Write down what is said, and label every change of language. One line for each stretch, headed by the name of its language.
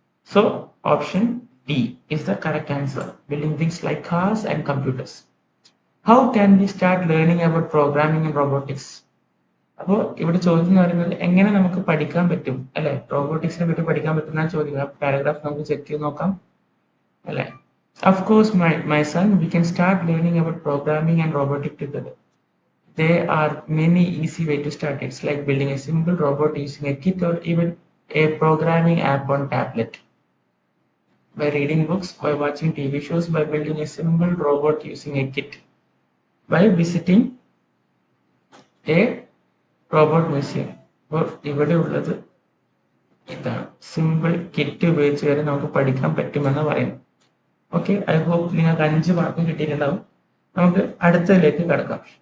English: So option D is the correct answer. Building things like cars and computers. How can we start learning about programming and robotics?
Malayalam: അപ്പോൾ ഇവിടെ ചോദ്യം എന്ന് പറയുന്നത് എങ്ങനെ നമുക്ക് പഠിക്കാൻ പറ്റും അല്ലെ? റോബോട്ടിക്സിനെ പറ്റി പഠിക്കാൻ പറ്റുന്ന ചോദ്യം. പാരഗ്രാഫ് നമുക്ക് ചെക്ക് ചെയ്ത് നോക്കാം അല്ലെ?
English: Of course, my son, we can start learning about programming and robotics together. There are many easy ways to start. It's like building a simple robot using a kit or even a programming app on tablet. By reading books, by watching TV shows, by building a simple robot using a kit. By visiting a robot museum.
Malayalam: അപ്പോൾ ഇവിടെ ഉള്ളത് ഇതാണ്. Simple kit ഉപയോഗിച്ച് വരെ നമുക്ക് പഠിക്കാൻ പറ്റുമെന്ന് പറയുന്നു. ഓക്കെ, ഐ ഹോപ്പ് നിങ്ങൾക്ക് 5 മാർക്കും കിട്ടിയിട്ടുണ്ടാവും. നമുക്ക് അടുത്തതിലേക്ക് കടക്കാം.